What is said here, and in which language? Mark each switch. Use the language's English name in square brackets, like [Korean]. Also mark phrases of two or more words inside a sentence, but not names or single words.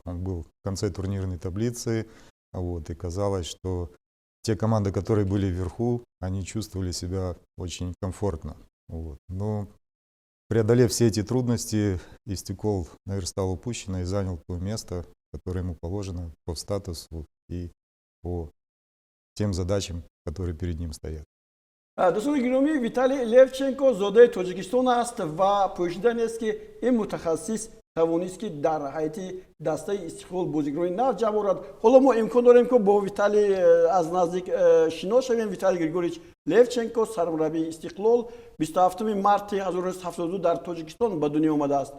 [Russian] Он был в конце турнирной таблицы, и казалось, что те команды, которые были вверху, они чувствовали себя очень комфортно. Но преодолев все эти трудности, Истекол наверстал упущенное и занял то место, которое ему положено по статусу и по тем задачам, которые перед ним стоят. [Tajik] دوستان گرامی، ویتالی لیوچنکو زاده تاجیکستان است و پوشیدن است که این متخصص توانست که در حیات دسته استقلال بازیگران نو جمع آورد. حالا ما امکان داریم که با ویتالی از نزدیک شناس شویم. ویتالی گریگوریچ لیوچنکو سرمربی استقلال 27 مارس 1972 در تاجیکستان به دنیا آمده است.